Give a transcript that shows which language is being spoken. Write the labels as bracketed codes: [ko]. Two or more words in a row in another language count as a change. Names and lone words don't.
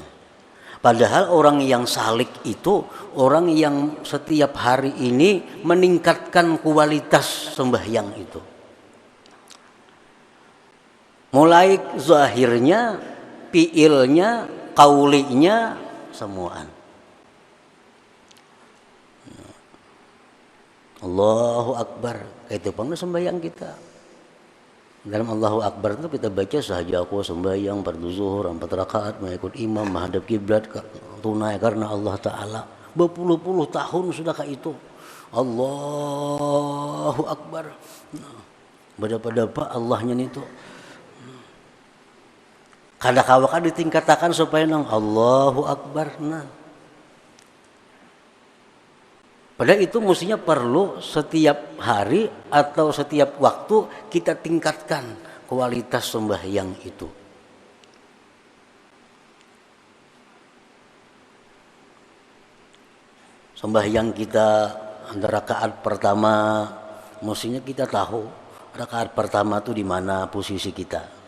[id] Padahal orang yang salik itu orang yang setiap hari ini meningkatkan kualitas sembahyang itu. Mulai zahirnya, fiilnya, kaulinya, semuaan. [ar] Allahu Akbar, [id] itu pun sembahyang kita. Dalam [ar] Allahu Akbar [id] itu kita baca sahaja aku sembahyang fardu zuhur 4 rakaat mengikut imam menghadap kiblat tunai karena Allah Ta'ala. Berpuluh-puluh tahun sudah kayak itu. [ar] Allahu Akbar. [id] Berapa Allahnya itu. Kadang-kadang ditingkatakan supaya nang [ar] Allahu Akbar. [id] Padahal itu mestinya perlu setiap hari atau setiap waktu kita tingkatkan kualitas sembahyang itu. Sembahyang kita rakaat pertama mestinya kita tahu rakaat pertama itu di mana posisi kita.